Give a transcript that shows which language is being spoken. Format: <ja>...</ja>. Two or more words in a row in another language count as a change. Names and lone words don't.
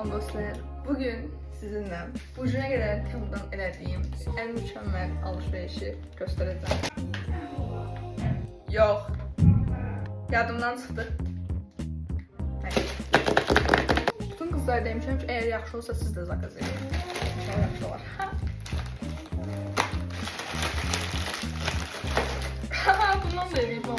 <tr>dostlar, bugün sizinle bugüne kadar Temu'dan elədiyim en mükemmel alışverişi göstereceğim. Yok.</tr> <az>Yadımdan çıxdı. Bütün kızlar demişəm ki, eğer yaxşı olsa siz de zakaz edin. İnşallah yaxşı olar. Bundan da eləyib o.</az>